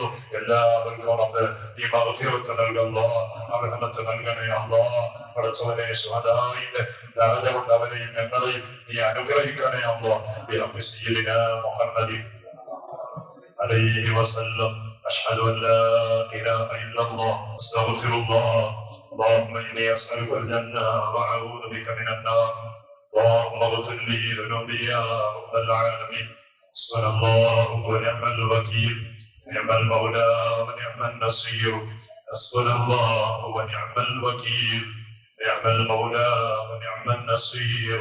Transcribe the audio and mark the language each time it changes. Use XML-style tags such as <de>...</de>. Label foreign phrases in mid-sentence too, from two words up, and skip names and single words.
<ml>എല്ലാവർക്കും റബ്ബേ നീ മഗ്ഫിറത്ത് നൽകല്ലോ, റഹ്മത്ത് നൽകണേ അല്ലാഹ്. പടച്ചവനെ ശുഹദാഇന്റെ ദറജ കൊണ്ട് അവരെയും ഞങ്ങളെയും നീ അനുഗ്രഹിക്കണേ അല്ലാഹ്.</ml> <ar>برب سيدنا محمد عليه وسلم. أشهد أن لا إله إلا الله أستغفر الله. اللهم إني أسألك الجنة وأعوذ بك من النار. اللهم اغفر لي ذنوبي يا رب العالمين. حسبنا الله ونعم الوكيل، نعم المولى ونعم النصير. حسبنا الله ونعم الوكيل، نعم المولى ونعم النصير.</ar>